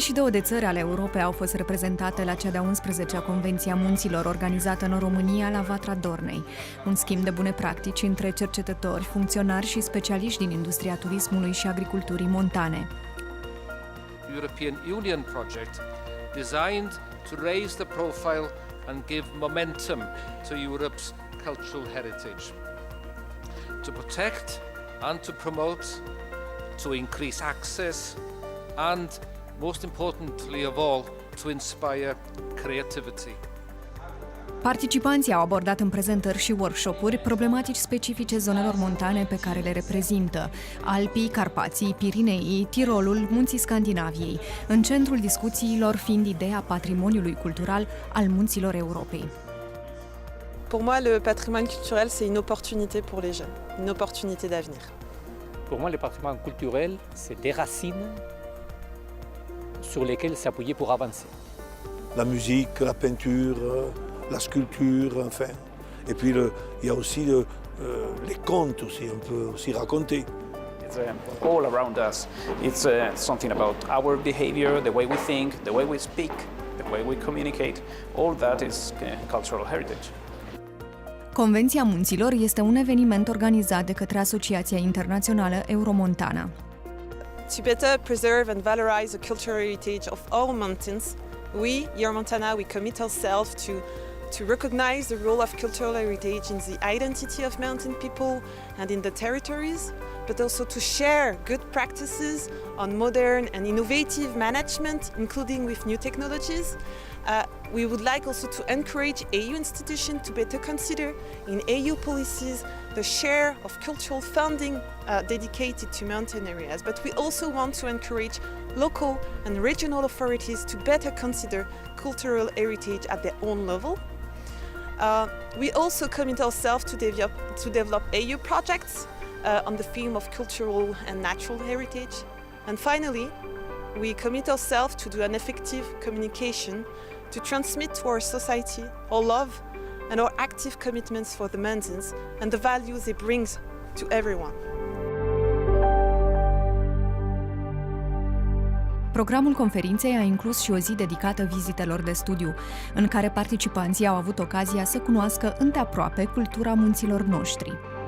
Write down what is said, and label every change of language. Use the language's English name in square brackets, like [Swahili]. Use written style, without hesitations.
[Romanian] De țări ale Europei au fost reprezentate la cea de-a 11-a Convenție a Munților, organizată în România la Vatra Dornei. Un schimb de bune practici între cercetători, funcționari și specialiști din industria turismului și agriculturii montane. [English] European Union project designed to raise the profile and give momentum to Europe's cultural heritage, to protect and to promote, to increase access and most importantly of all, to inspire creativity. [Romanian] Participanții au abordat în prezentări și workshop-uri problematici specifice zonelor montane pe care le reprezintă: Alpii, Carpații, Pirineii, Tirolul, Munții Scandinaviei, în centrul discuțiilor fiind ideea patrimoniului cultural al munților Europei. [French] Pour moi, le patrimoine culturel, c'est une opportunité pour les jeunes, une opportunité d'avenir. Pour moi, le patrimoine culturel, c'est des racines sur lesquels s'appuyer pour avancer. La musique, la peinture, la sculpture, enfin. Et puis il y a aussi les contes aussi, on peut aussi raconter. [English] It's all around us. It's something about our behavior, the way we think, the way we speak, the way we communicate. All that is cultural heritage. [Romanian] Convenția Munților este un eveniment organizat de către Asociația Internațională Euromontana. [English] To better preserve and valorize the cultural heritage of all mountains, we, Euromontana, we commit ourselves to recognize the role of cultural heritage in the identity of mountain people and in the territories, but also to share good practices on modern and innovative management, including with new technologies. We would like also to encourage EU institutions to better consider in EU policies the share of cultural funding dedicated to mountain areas. But we also want to encourage local and regional authorities to better consider cultural heritage at their own level. We also commit ourselves to develop EU projects on the theme of cultural and natural heritage. And finally, we commit ourselves to do an effective communication to transmit to our society our love and our active commitments for the mountains and the values it brings to everyone. [Romanian] Programul conferinței a inclus și o zi dedicată vizitelor de studiu, în care participanții au avut ocazia să cunoască îndeaproape cultura munților noștri.